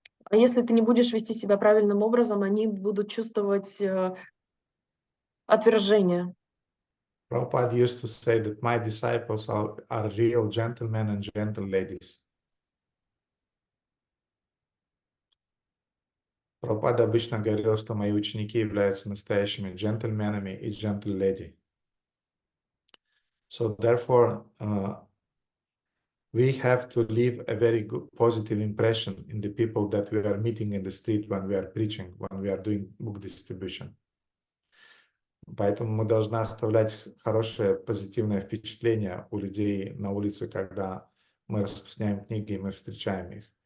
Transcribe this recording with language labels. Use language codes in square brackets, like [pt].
[ru] А если ты не будешь вести себя правильным образом, они будут чувствовать отвержение. [en] Prabhupada used to say that my disciples are real gentlemen and gentle ladies. [ru] Прабхупада обычно говорил, что мои ученики являются настоящими джентльменами и [en] gentle lady. So therefore, we have to leave a very good positive impression in the people that we are meeting in the street when we are preaching, when we are doing book distribution. [ru] Поэтому мы должны оставлять хорошее, позитивное впечатление у людей на улице, когда мы распространяем книги и мы встречаем их.